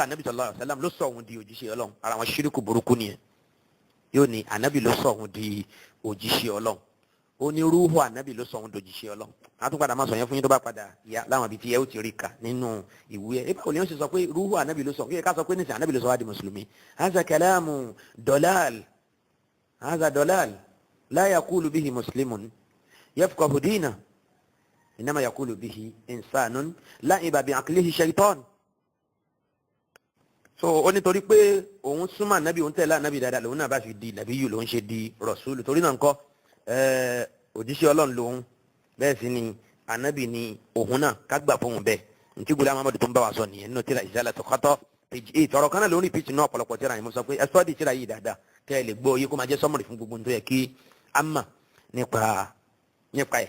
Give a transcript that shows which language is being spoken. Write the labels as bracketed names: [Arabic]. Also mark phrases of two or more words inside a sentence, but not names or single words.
[Yoruba] anabi [Arabic] صلى الله عليه وسلم [Yoruba] ló sọ òun di òjíṣẹ́ Ọlọ́run ara wọn ṣíríkù burúkú nìyẹn yóò ní anabi ló sọ òun di òjíṣẹ́ Ọlọ́run ó ní rúhù anabi ló sọ òun di òjíṣẹ́ Ọlọ́run àtúnpadà máa sọ yẹn fún yín tó bá padà yá láwọn ibi tí ẹ ó ti rí kà nínú ìwé ẹ báwo ni wọ́n ṣe sọ pé rúhù anabi ló sọ kí ẹ ká sọ pé nísìnyí anabi ló sọ wá di mùsùlùmí [Arabic] هذا كلام ضلال هذا ضلال لا يقول به مسلم يفقه الدين إنما يقول به إنسان لاعب بعقله شيطان [Yoruba] so ó nítorí pé òun súnmọ́ anabi òun tẹ̀lé anabi dáadáa lòun náà bá fi di nàbíyù lòun ṣe di rọ̀ṣúlù torí náà ńkọ́ òjíṣẹ́ Ọlọ́run lòun bẹ́ẹ̀ sì ni anabi ni òun náà kágbà fóun bẹ́ẹ̀ ntí Ghulam Ahmad tó ń bá wa sọ nìyẹn nínú tírà Izalatul Khata page 8 ọ̀rọ̀ kan náà lórí pitch náà ọ̀pọ̀lọpọ̀ tírà yìí mo sọ pé ẹ sọ́ọ́dì tírà yìí dáadáa kẹ́ ẹ lè gbọ́ iye kó máa jẹ́ sọ́mọ̀rì fún gbogbo tó yẹ kí á mà nípa ẹ̀.